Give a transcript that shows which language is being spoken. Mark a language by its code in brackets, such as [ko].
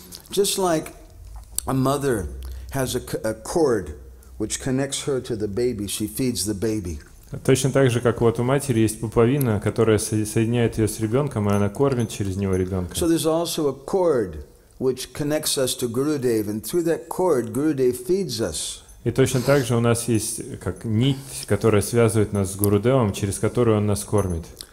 [en] Just like a mother has a cord which connects her to the baby, she feeds the baby. [ru] Точно так же, как вот у матери есть пуповина, которая соединяет ее с ребенком, и она кормит через него ребенка. [en] So there's also a cord which connects us to Gurudev, and through that cord, Gurudev feeds us. [ru] И точно так же у нас есть как нить, которая связывает нас с Гурудевом, через которую он нас кормит.